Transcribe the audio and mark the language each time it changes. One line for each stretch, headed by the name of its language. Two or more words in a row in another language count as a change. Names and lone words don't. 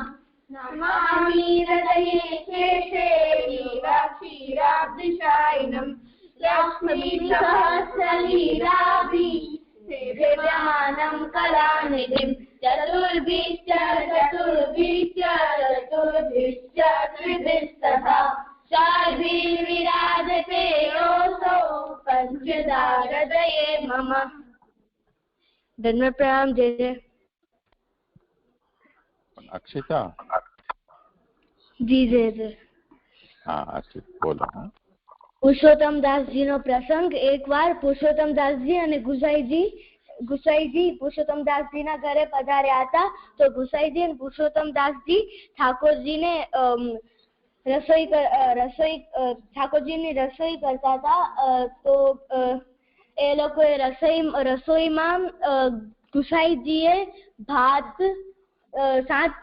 Sanskrit: नमामि हृदये शेषे क्षीराब्धिशायिनं लक्ष्मीसहस्रलीलाभि सेव्यमानं कलानिधिं चतुर्भिश्च त्रिभिस्तथा षड्भिर्विराजते योऽसौ पञ्चदा हृदये मम।
Hindi: धन्यवाद प्रणाम जय जय। अक्षिता जी जय जय। हाँ अक्षित बोलो।
Gujarati: પુરુષોત્તમ દાસજી નો પ્રસંગ એકવાર પુરુષોત્તમ દાસજી અને ગુસાઈજી પુરુષોત્તમ દાસજી ના ઘરે પધાર્યા હતા તો ગુસાઈજી અને પુરુષોત્તમ દાસજી ઠાકોરજીને રસોઈ કરતા હતા તો એ લોકોએ રસોઈમાં ગુસાઈજીએ ભાત 7